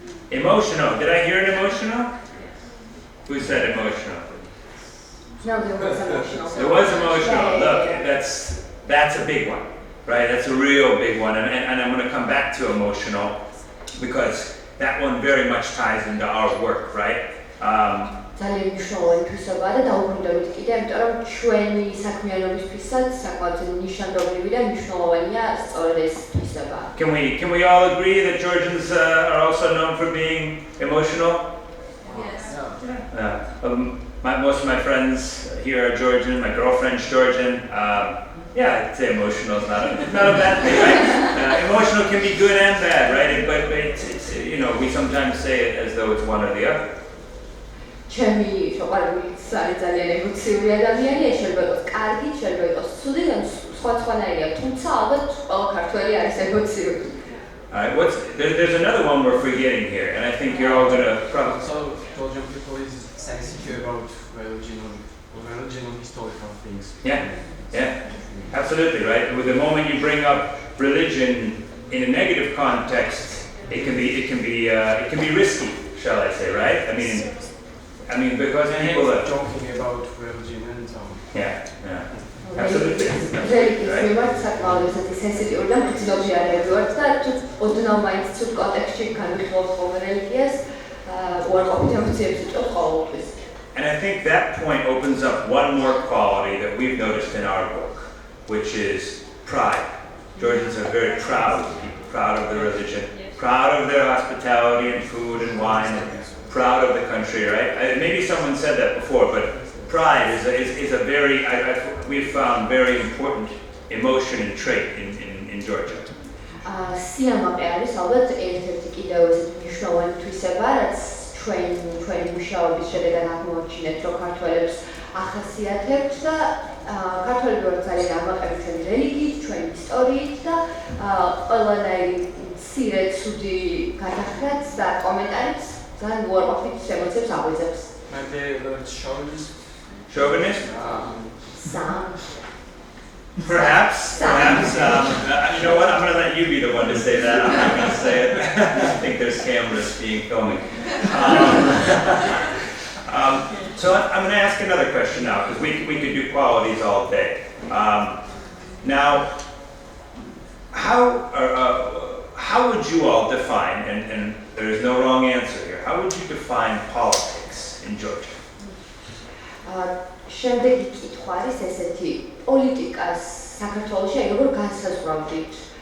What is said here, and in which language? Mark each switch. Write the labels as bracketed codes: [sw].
[en] Emotional. Did I hear an emotional? Who said emotional? No, there was emotional. There was emotional. Look, that's a big one, right? That's a real big one, and I'm going to come back to emotional because that one very much ties into our work, right? [ka] ძალიან მნიშვნელოვანი თვისებაა და დაუბრუნდებით კიდე, იმიტომ რომ ჩვენი საქმიანობისთვისაც საკმაოდ ნიშანდობლივი და მნიშვნელოვანია სწორედ ეს თვისება. [en] Can we all agree that Georgians are also known for being emotional? Yes. Most of my friends here are Georgian. My girlfriend's Georgian. Yeah, I'd say emotional is not a bad thing, right? Emotional can be good and bad, right? But it's we sometimes say it as though it's one or the other. [ka] ჩემი შოყარული ძალიან ემოციური ადამიანია, შეიძლება იყოს კარგი, შეიძლება იყოს ცუდი და სხვადასხვანაირია, თუმცა ალბათ ყველა ქართველი არის ემოციური. [en] All right, there's another one we're forgetting here, and I think you're all gonna probably. So Georgian people is sensitive about religion and historical things. Yeah, absolutely, right. With the moment you bring up religion in a negative context, it can be risky, shall I say, right? I mean, because people are talking about religion and so on. Yeah, absolutely. Right? [ka] საკმაოდ სენსიტიური და მგრძნობი არები ვართ და თუ ოდნავ მაინც ცუდ კონტექსტში განვიხილავთ ხოლმე რელიგიას, უარყოფით ემოციებს იწვევს ყოველთვის. [en] And I think that point opens up one more quality that we've noticed in our work, which is pride. Georgians are very proud people, proud of their religion, proud of their hospitality and food and wine, and proud of the country, right? Maybe someone said that before, but pride is a very, we've found very important emotion and trait in Georgia. [ka] სიამაყე არის ალბათ ერთ-ერთი კიდევ ესეთი მნიშვნელოვანი თვისება, რაც ჩვენი მუშაობის შედეგად აღმოაჩინეთ, რომ ქართველებს ახასიათებთ და ქართველები ვართ ძალიან ამაყები ჩვენი რელიგიით, ჩვენი ისტორიით და ყველანაირი მცირე ცუდი გადახრაც და კომენტარიც ძალიან უარყოფით ემოციებს აღვიძებს. [en] Maybe the chauvinist. Chauvinist? Some. Perhaps. You know what? I'm going to let you be the one to say that. I'm not going to say it. I think there's cameras filming. So I'm going to ask another question now, because we could do qualities all day. Now, how would you all define, and there is no wrong answer here, how would you define politics in Georgia? [ka] შემდეგი კითხვა არის ესეთი, პოლიტიკას საქართველოში როგორ განსაზღვრავდით?